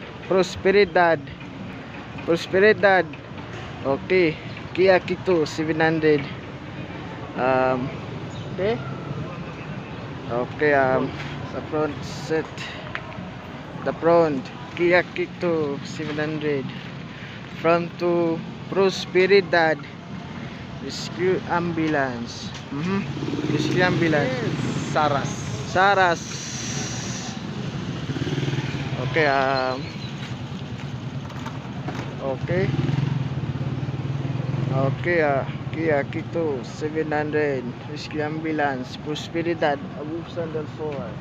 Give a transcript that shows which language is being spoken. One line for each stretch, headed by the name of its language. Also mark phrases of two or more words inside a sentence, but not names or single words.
English: Prosperidad. Okay. Kia Kito 700. Okay. Okay, the front set. The front Kia Kito 700. From to Prosperidad Rescue Ambulance. Rescue Ambulance. Saras. Saras. Okay, okay. Okay, Kia Kito 700 Rescue Ambulance Prosperidad Abusan del Sur.